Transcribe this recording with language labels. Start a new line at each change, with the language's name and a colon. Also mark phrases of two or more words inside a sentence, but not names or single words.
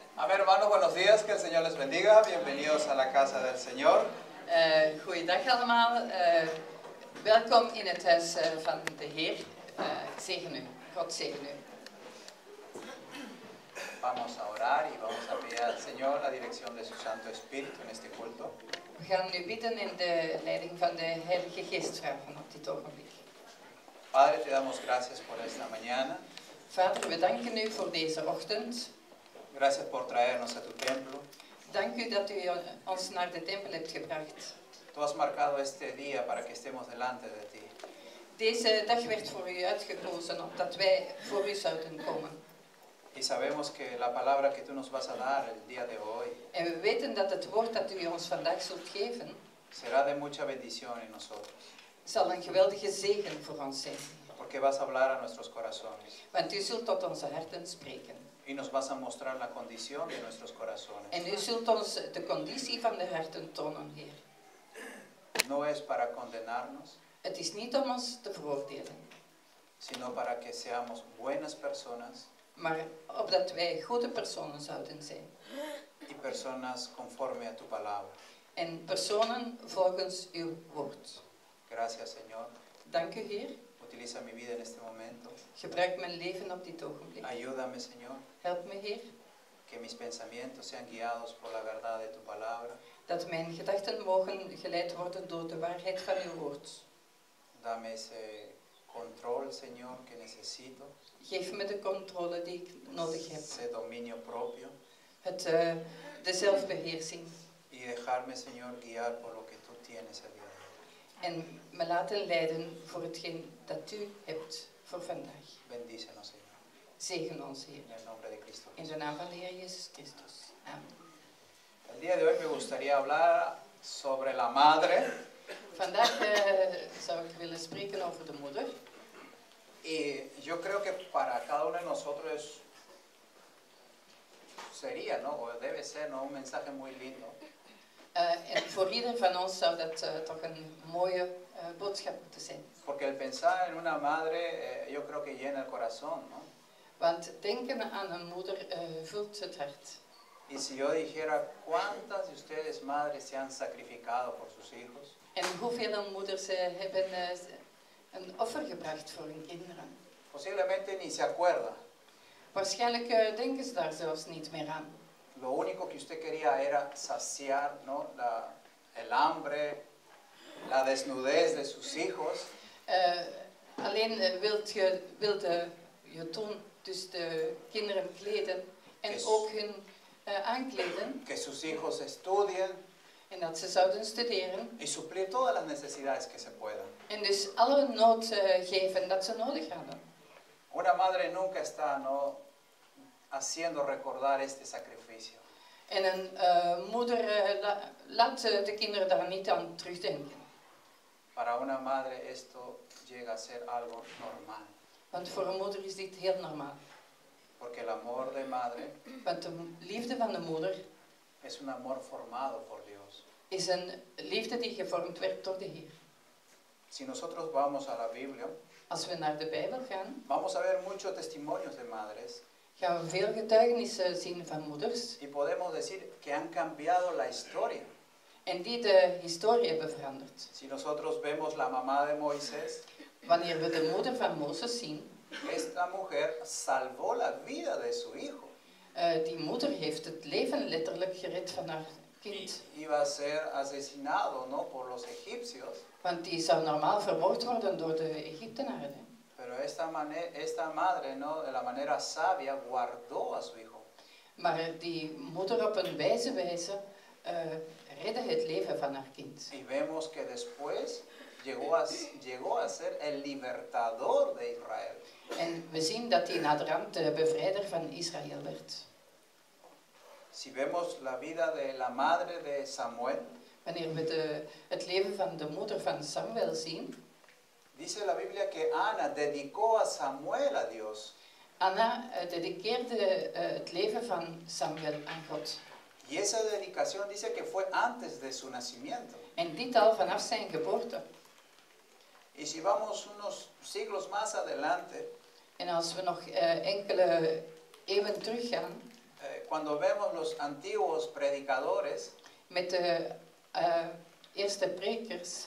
Spanish: Amén, hermanos, buenos días, que el Señor les bendiga. Bienvenidos a la casa del Señor.
Dutch: Goeiedag allemaal. Welkom in het huis van de Heer. Ik zegen u. God zegen u.
Spanish: Vamos a orar y vamos a pedir al Señor la dirección de su Santo Espíritu en este culto.
Dutch: We gaan nu bidden in de leiding van de Heilige Geest vragen op dit ogenblik.
Spanish: Padre, te damos gracias por esta mañana.
Dutch: Vader, we danken u voor deze ochtend.
Spanish: Gracias por traernos a tu templo.
Dutch: Dank u dat u ons naar de tempel hebt gebracht.
Spanish: Tú has marcado este día para que estemos delante de ti.
Dutch: Deze dag werd voor u uitgekozen, opdat wij voor u zouden komen.
Spanish: Y sabemos que la palabra que tú nos vas a dar el día de hoy
Dutch: En we weten dat het woord dat u ons vandaag zult geven,
Spanish: será de mucha bendición en nosotros.
Dutch: zal een geweldige zegen voor ons zijn.
Spanish: Porque vas a hablar a nuestros corazones
Dutch: Want u zult tot onze harten spreken.
Spanish: y nos vas a mostrar la condición de nuestros corazones.
Dutch: En u zult ons de conditie van de harten tonen, Heer.
Spanish: No es para condenarnos,
Dutch: Het is niet om ons te veroordelen,
Spanish: sino para que seamos buenas personas
Dutch: maar opdat wij goede personen zouden zijn.
Spanish: y personas conforme a tu palabra.
Dutch: En personen volgens uw woord.
Spanish: Gracias, Señor.
Dutch: Dank u, Heer.
Spanish: Utiliza mi vida en este momento.
Dutch: Gebruik mijn leven op dit ogenblik.
Spanish: Ayúdame, Señor,
Dutch: Help me, Heer,
Spanish: que mis pensamientos sean guiados por la verdad de tu palabra.
Dutch: dat mijn gedachten mogen geleid worden door de waarheid van uw woord.
Spanish: Dame ese control, Señor, que necesito.
Dutch: Geef me de controle die ik nodig heb.
Spanish: Ese dominio propio.
Dutch: De zelfbeheersing.
Spanish: Y dejarme, Señor, guiar por lo que tú tienes el día de hoy.
Dutch: En me laten leiden voor hetgeen dat u hebt voor vandaag.
Spanish: Bendícenos, Señor.
Dutch: Zegen ons, Heer.
Spanish: En el nombre de Cristo
Dutch: In
Spanish: Jesús.
Dutch: de naam van de Heer Jezus Christus. Amen.
Spanish: El día de hoy me gustaría hablar sobre la madre.
Dutch: Vandaag zou ik willen spreken over de moeder.
Spanish: Y yo creo que para cada uno de nosotros sería, ¿no? O debe ser, ¿no? Un mensaje muy lindo.
Dutch: En voor ieder van ons zou dat toch een mooie boodschap moeten zijn.
Spanish: Porque el pensar en una madre, yo creo que llena el corazón, ¿no?
Dutch: Want denken aan een moeder vult het hart.
Spanish: Y si yo dijera, ¿cuántas de ustedes madres se han sacrificado por sus hijos?
Dutch: En hoeveel moeders hebben een offer gebracht voor hun kinderen?
Spanish: Posiblemente ni se acuerda.
Dutch: Waarschijnlijk denken ze daar zelfs niet meer aan.
Spanish: Lo único que usted quería era saciar, ¿no? El hambre, la desnudez de sus hijos.
Dutch: Alleen wilde je toen dus de kinderen kleden en ook hun aankleden.
Spanish: Que sus hijos estudien.
Dutch: En dat ze zouden studeren.
Spanish: Y suplir todas las necesidades que se puedan.
Dutch: En dus alle nood geven dat ze nodig hadden.
Spanish: Una madre nunca está, ¿no? Haciendo recordar este sacrificio.
Dutch: En een moeder laat de kinderen daar niet aan terugdenken.
Spanish: Para una madre esto llega a ser algo normal.
Dutch: Want voor een moeder is dit heel normaal.
Spanish: Porque el amor de madre
Dutch: Want de liefde van de moeder
Spanish: es un amor formado por Dios.
Dutch: is een liefde die gevormd werd door de Heer.
Spanish: Si nosotros vamos a la Biblia,
Dutch: Als we naar de Bijbel gaan,
Spanish: vamos a ver muchos testimonios de madres.
Dutch: gaan we veel getuigenissen zien van moeders.
Spanish: Y podemos decir que han cambiado la historia.
Dutch: En die de historie hebben veranderd.
Spanish: Si nosotros vemos la mamá de Moisés,
Dutch: Wanneer we de moeder van Mozes zien,
Spanish: esta mujer salvó la vida de su hijo.
Dutch: Die moeder heeft het leven letterlijk gered van haar kind.
Spanish: Iba a ser asesinado, ¿no? Por los egipcios.
Dutch: Want die zou normaal vermoord worden door de Egyptenaren.
Spanish: Pero esta madre, ¿no? De la manera sabia, guardó a su hijo.
Dutch: Maar die moeder op een wijze redde het leven van haar kind.
Spanish: Y vemos que después llegó a ser el libertador de Israel.
Dutch: En we zien dat hij naderhand de bevrijder van Israël werd.
Spanish: Si vemos la vida de la madre de Samuel,
Dutch: Wanneer we het leven van de moeder van Samuel zien,
Spanish: dice la Biblia que Ana dedicó a Samuel a Dios.
Dutch: Anna dediceerde het leven van Samuel aan God.
Spanish: Y esa dedicación dice que fue antes de su nacimiento.
Dutch: En dit al vanaf zijn geboorte.
Spanish: Y si vamos unos siglos más adelante,
Dutch: En als we nog enkele eeuwen teruggaan,
Spanish: cuando vemos los antiguos predicadores,
Dutch: met de eerste prekers,